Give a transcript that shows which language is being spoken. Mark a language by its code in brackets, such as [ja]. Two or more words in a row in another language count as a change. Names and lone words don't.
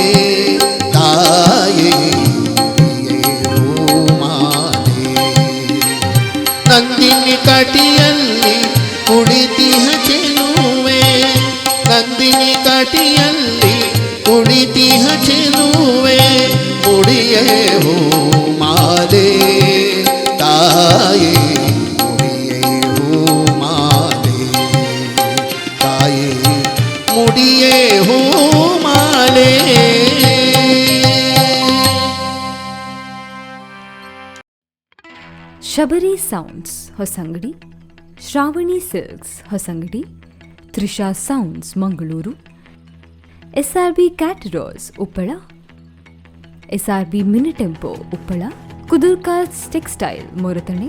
[kn] ತಾಯೇ ಮುಡಿಯೇ ಹೂ ಮಾಲೆ ನಂದಿನಿ ಕಟಿಯಲ್ಲಿ ಕುಳಿತಿಹ ಚೆಲುವೆ ನಂದಿನಿ ಕಟಿಯಲ್ಲಿ ಕುಳಿತಿಹ ಚೆಲುವೆ ಮುಡಿಯೇ ಹೂ ಮಾಲೆ ತಾಯೇ ಮುಡಿಯೇ ಹೂ ಮಾಲೆ ಶಬರಿ ಸೌಂಡ್ಸ್ ಹೊಸಂಗಡಿ, ಶ್ರಾವಣಿ ಸಿಲ್ಕ್ಸ್ ಹೊಸಂಗಡಿ, ತ್ರಿಷಾ ಸೌಂಡ್ಸ್ ಮಂಗಳೂರು, SRB ಕ್ಯಾಟರರ್ಸ್ ಉಪ್ಪಳ, SRB ಮಿನಿ ಟೆಂಪೋ ಉಪ್ಪಳ, ಕುದುರ್ಕಾಸ್ ಟೆಕ್ಸ್ಟೈಲ್ ಮೊರತಣೆ,